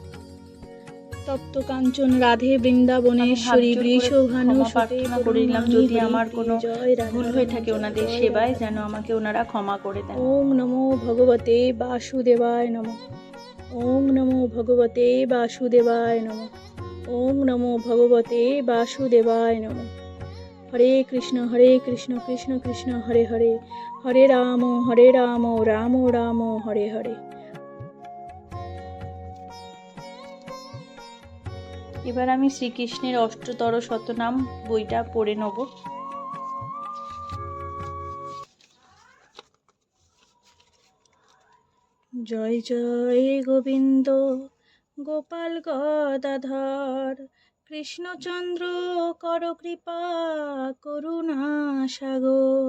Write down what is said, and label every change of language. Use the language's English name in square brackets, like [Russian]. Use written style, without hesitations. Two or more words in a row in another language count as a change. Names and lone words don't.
[Bangla] তপ্ত কাঞ্চন রাধে বৃন্দাবনেশ্বরী বৃষভানু প্রার্থনা করিলাম, যদি আমার কোনো ভুল হয়ে থাকে ওনাদের সেবায় যেন আমাকে ওনারা ক্ষমা করে দেন। [Sanskrit] ওম নমো ভগবতে বাসুদেবায় নমঃ। ওম নমো ভগবতে বাসুদেবায় নমঃ। ওম নমো ভগবতে বাসুদেবায় নমঃ। [Bangla] হরে কৃষ্ণ কৃষ্ণ কৃষ্ণ হরে হরে, হরে রাম রাম রাম হরে হরে। এবার আমি শ্রীকৃষ্ণের অষ্টতর শতনাম বইটা পড়ে নেব। জয় জয় গোবিন্দ গোপাল গদাধর, কৃষ্ণচন্দ্র কর কৃপা করুণা সাগর।